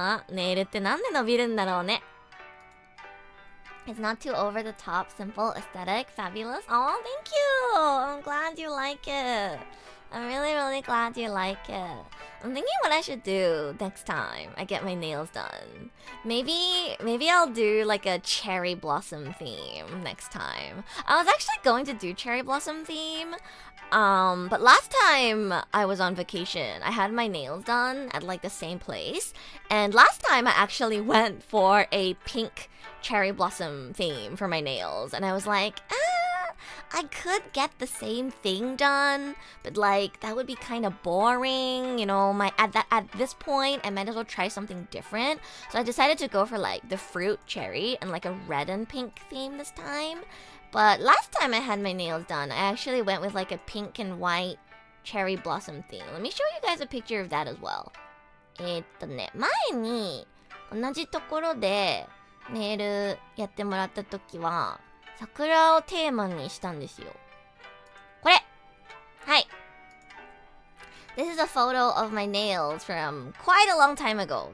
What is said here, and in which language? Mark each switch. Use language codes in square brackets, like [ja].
[ja] ネイルってなんで伸びるんだろうね。 [en] It's not too over the top, simple, aesthetic, fabulous. Oh, thank you! I'm glad you like it. I'm really, really glad you like it. I'm thinking what I should do next time I get my nails done. Maybe I'll do like a cherry blossom theme next time. I was actually going to do cherry blossom theme, but last time I was on vacation, I had my nails done at like the same place, and last time I actually went for a pink cherry blossom theme for my nails, and I was like, I could get the same thing done, but like that would be kind of boring, you know. At this point, I might as well try something different. So I decided to go for like the fruit cherry and like a red and pink theme this time. But last time I had my nails done, I actually went with like a pink and white cherry blossom theme. Let me show you guys a picture of that as well. [ja] 前に同じところでネイルやってもらった時は桜をテーマにしたんですよ。これはい。 [en] This is a photo of my nails from quite a long time ago.